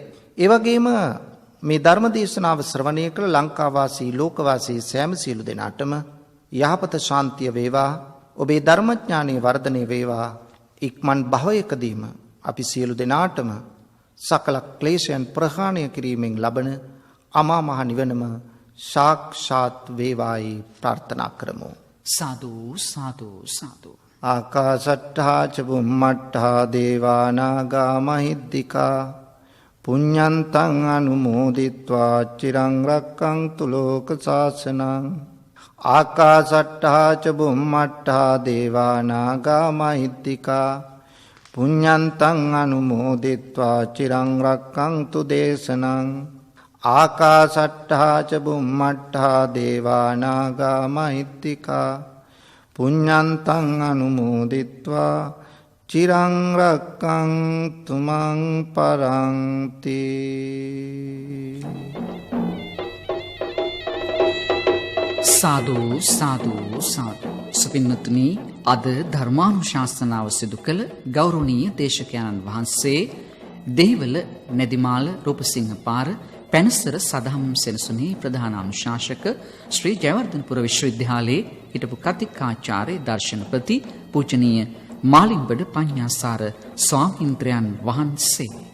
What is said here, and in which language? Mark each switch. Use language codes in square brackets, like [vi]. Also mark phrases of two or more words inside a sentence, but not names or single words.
[si] ඒ වගේම මේ ධර්ම දේශනාව ශ්‍රවණය කළ ලංකාවාසී ලෝකවාසී සෑම සියලු දෙනාටම යහපත ශාන්තිය වේවා. ඔබේ ධර්මඥානයේ වර්ධනය වේවා. ඉක්මන් භවයකදීම අපි සියලු දෙනාටම සකල ක්ලේශයන් ප්‍රහාණය කිරීමෙන් ලබන අමා මහ නිවනම සාක්ෂාත් වේවායි ප්‍රාර්ථනා කරමු. [pi] සාදු සාදු සාදු. ආකාශට්ඨා ච බුම්මට්ඨා දේවා නාග මහිද්దికා පුඤ්ඤන්තං අනුමෝදිත්වා චිරං රක්ඛන්තු ලෝක සාසනං. ආකාශට්ඨා ච බුම්මට්ඨා දේවා නාග මහිද්దికා පුඤ්ඤන්තං අනුමෝදිත්වා චිරං රක්ඛන්තු දේශනං. ආකාශට්ඨා ච බුම්මට්ඨා දේවා නාග මහිද්దికා පුඤ්ඤන්තං අනුමෝදිත්වා චිරං රක්ඛන්තු මං පරන්ති. සාදු සාදු සාදු. [si] සුපින්නතුනි, අද ධර්මානුශාසනාව සිදු කළ ගෞරවනීය දේශකයන්න් වහන්සේ දෙහිවල නැදිමාල රූපසිංහ පාර පැනසර සදහම් සෙනසුනේ ප්‍රධාන අනුශාසක ශ්‍රී ජයවර්ධනපුර විශ්වවිද්‍යාලයේ හිටපු කතිකාචාර්ය දර්ශනපති පූජනීය මාලිම්බඩ පඤ්ඤාසාර ස්වාමීන්ද්‍රයන් වහන්සේ.